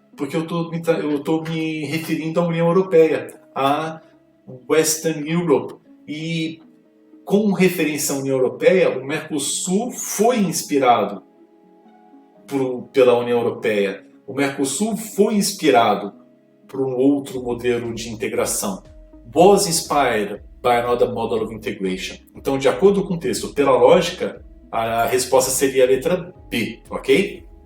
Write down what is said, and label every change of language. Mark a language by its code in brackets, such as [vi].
[pt] Porque eu estou me referindo à União Europeia, à Western Europe. E com referência à União Europeia, o Mercosul foi inspirado pela União Europeia. O Mercosul foi inspirado por um outro modelo de integração. [en] Was inspired by another model of integration. [pt] Então, de acordo com o texto, pela lógica, a resposta seria a letra B, ok?